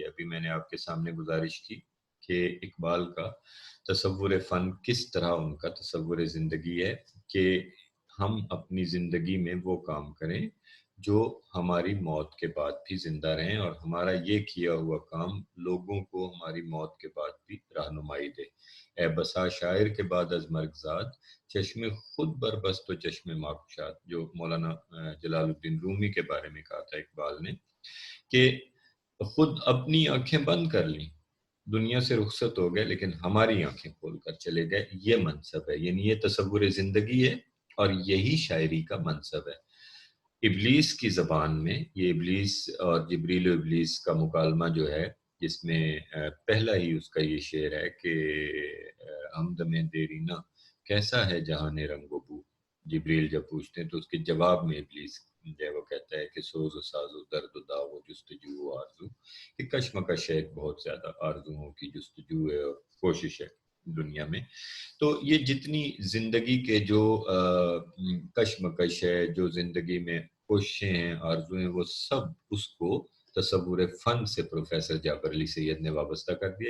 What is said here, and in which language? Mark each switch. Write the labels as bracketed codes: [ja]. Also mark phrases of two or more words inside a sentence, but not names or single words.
[ur] ابھی میں نے آپ کے سامنے گزارش کی کہ اقبال کا تصور فن کس طرح ان کا تصور زندگی ہے، کہ ہم اپنی زندگی میں وہ کام کریں جو ہماری موت کے بعد بھی زندہ رہیں، اور ہمارا یہ کیا ہوا کام لوگوں کو ہماری موت کے بعد بھی رہنمائی دے۔ [fa] اے بسا شاعر کے بعد از مرگ زاد، چشم خود بربست و چشم ماکشاد، [ur] جو مولانا جلال الدین رومی کے بارے میں کہا تھا اقبال نے، کہ خود اپنی آنکھیں بند کر لیں، دنیا سے رخصت ہو گئے، لیکن ہماری آنکھیں کھول کر چلے گئے۔ یہ منصب ہے، یعنی یہ تصور زندگی ہے، اور یہی شاعری کا منصب ہے۔ ابلیس کی زبان میں یہ ابلیس اور جبریل و ابلیس کا مکالمہ جو ہے، جس میں پہلا ہی اس کا یہ شعر ہے کہ حمد میں دیری نہ کیسا ہے جہان رنگ و بو، جبریل جب پوچھتے ہیں تو اس کے جواب میں ابلیس جو ہے وہ کہتا ہے کہ سوز و ساز و درد و داغ و جستجو و آرزو، کہ کشمکش ہے، بہت زیادہ آرزوؤں کی جستجو ہے اور کوشش ہے دنیا میں۔ تو یہ جتنی زندگی کے جو کشمکش ہے، جو زندگی میں کوششیں ہیں، آرزویں، وہ سب اس کو تصور فن سے پروفیسر جابر علی سید نے وابستہ کر دیا۔